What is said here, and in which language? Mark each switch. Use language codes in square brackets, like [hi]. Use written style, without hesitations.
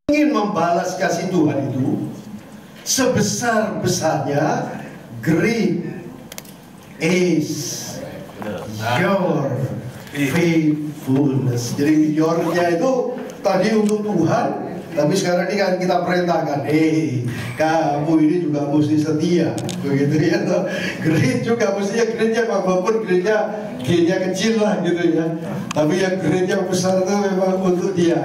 [id] ingin membalas kasih Tuhan itu sebesar-besarnya. [en] Great is your faithfulness. [id] Jadi your-nya itu tadi untuk Tuhan, tapi sekarang ini kan kita perintahkan, kamu ini juga mesti setia, begitu ya. Great juga mestinya greatnya walaupun G-nya kecil lah gitu ya. Tapi yang great yang besar itu memang untuk dia.